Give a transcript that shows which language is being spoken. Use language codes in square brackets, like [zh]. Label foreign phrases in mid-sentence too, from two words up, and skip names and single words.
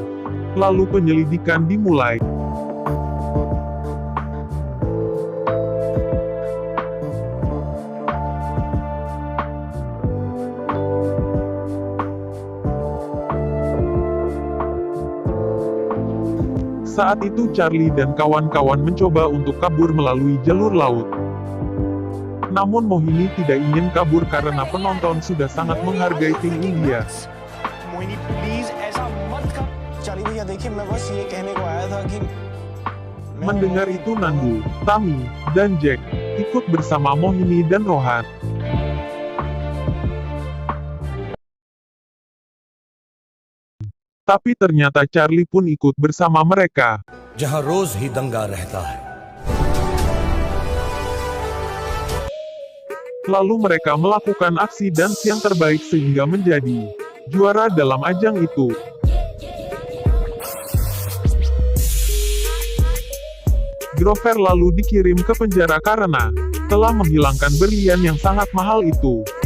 [id] Lalu penyelidikan dimulai. Saat itu Charlie dan kawan-kawan mencoba untuk kabur melalui jalur laut. Namun Mohini tidak ingin kabur karena penonton sudah sangat menghargai tim India. [hi] मोहिनी प्लीज ऐसा मत कर। चार्ली भैया देखिए मैं बस ये कहने को आया था कि [id] Mendengar itu Nandu, Tami, dan Jack ikut bersama Mohini dan Rohan. Tapi ternyata Charlie pun ikut bersama mereka. [hi] जहां रोज ही दंगा रहता है। [id] Lalu mereka melakukan aksi dance yang terbaik sehingga menjadi juara dalam ajang itu. Grover lalu dikirim ke penjara karena telah menghilangkan berlian yang sangat mahal itu.